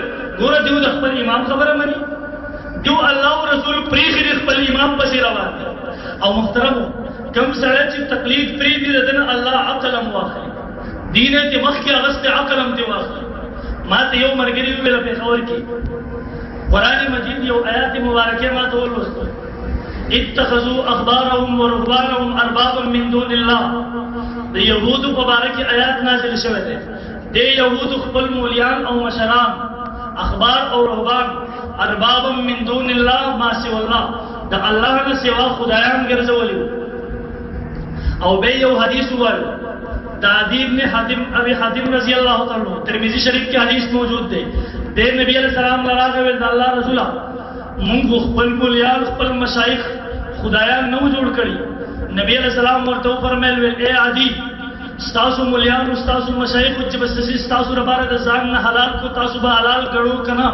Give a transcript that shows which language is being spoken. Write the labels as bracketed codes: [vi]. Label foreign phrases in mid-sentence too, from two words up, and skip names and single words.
[ps] ګوره دیو د خپل امام خبره مني، دیو الله او رسول پریخي د خپل امام پسې روان دي. او محترمو کم سړی چې تقلید پرېږدي د ده نه الله عقل هم واخلي، دین یې د مخکې اغوستی عقل هم دې واخلي. ما ته یو ملګري وویله پېښور کې قرآن مجید یو آیات مبارکه ما ته ولوستل، [ar] اتخذوا احبارهم ورهبانهم اربابا من دون الله. [ps] د یهودو په باره کې آیات نازل شوی دی. د یهودو خپل مولیان او مشران اخبار او رهبان [ar] اربابا من دون الله ما سوى الله، [ps] د الله نه سوا خدایان ګرځولي. او به یو حدیث وایي د عدی بن حاتم ابي حاتم [ar] رضی الله تعالی عنہ، [ps] ترمذی شریف کې حدیث موجود دی. د نبی [ar] علیہ السلام [ps] لراغه ول د الله رسول مونږ خپل مولیان خپل مشایخ خدایان نو جوړ کړی. نبی [ar] علیہ السلام [ps] ورته فرمایل ول اے عدی ستاسو مولیان ستاسو مشایخ چې بس ستاسو لپاره د ځان نه حلال کو تاسو به حلال کړو کنه.